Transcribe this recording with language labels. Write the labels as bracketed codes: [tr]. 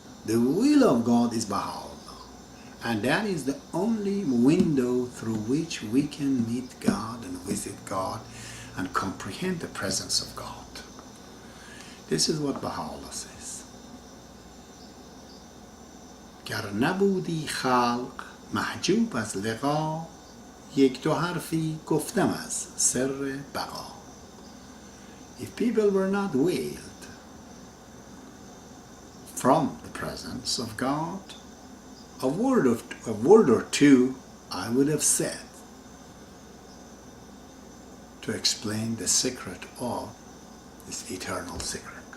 [en] The will of God is Baha'u'llah. And that is the only window through which we can meet God and visit God and comprehend the presence of God. This is what Baha'u'llah says. [fa] گر نبودی خلق محجوب از لقا یک دو حرفی گفتم از سر بقا. [en] If people were not veiled from the presence of God, a word or two I would have said to explain the secret of this eternal secret.